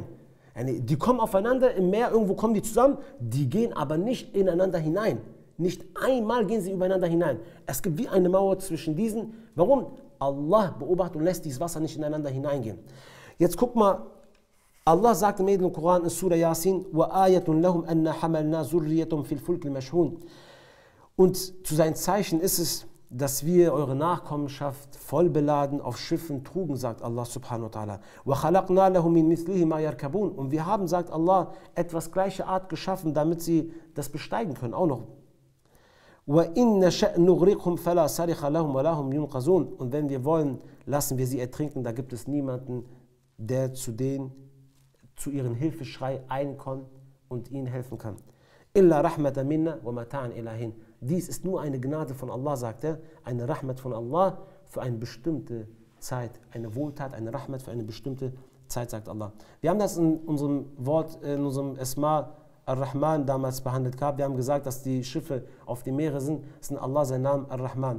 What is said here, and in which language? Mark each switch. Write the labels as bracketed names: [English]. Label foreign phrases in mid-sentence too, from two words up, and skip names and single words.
[German] Die kommen aufeinander im Meer, irgendwo kommen die zusammen, die gehen aber nicht ineinander hinein. Nicht einmal gehen sie übereinander hinein. Es gibt wie eine Mauer zwischen diesen. Warum? Allah beobachtet und lässt dieses Wasser nicht ineinander hineingehen. Jetzt guck mal, Allah sagt im Edlen Koran in Surah Yasin, [Arabic] وَآيَةٌ لَهُمْ أَنَّا حَمَلْنَا ذُرِّيَّتُمْ فِي الْفُلْكِ الْمَشْحُونِ. [German] Und zu seinen Zeichen ist es, dass wir eure Nachkommenschaft vollbeladen auf Schiffen trugen, sagt Allah [Arabic] سبحانه وتعالى. وَخَلَقْنَا لَهُمْ مِنْ مِثْلِهِ مَا يَرْكَبُونَ. [German] Und wir haben, sagt Allah, etwas gleiche Art geschaffen, damit sie das besteigen können, auch noch. [Arabic] وَإِنَّ شَأْ نُغْرِقْهُمْ فَلَا صَرِخَ لَهُمْ وَلَا هُمْ يُنْقَذُونَ. [German] Und wenn wir wollen, lassen wir sie ertrinken, da gibt es niemanden, der zu ihren Hilfeschrei einkommt und ihnen helfen kann. [Arabic] إلا رحمة منا ومتاعا إلى حين. [German] Dies ist nur eine Gnade von Allah, sagt er, eine Rahmat von Allah für eine bestimmte Zeit, eine Wohltat, eine Rahmat für eine bestimmte Zeit, sagt Allah. Wir haben das in unserem Wort, in unserem Esma Ar-Rahman damals behandelt gehabt. Wir haben gesagt, dass die Schiffe auf die Meere sind, das ist Allah sein Name Ar-Rahman.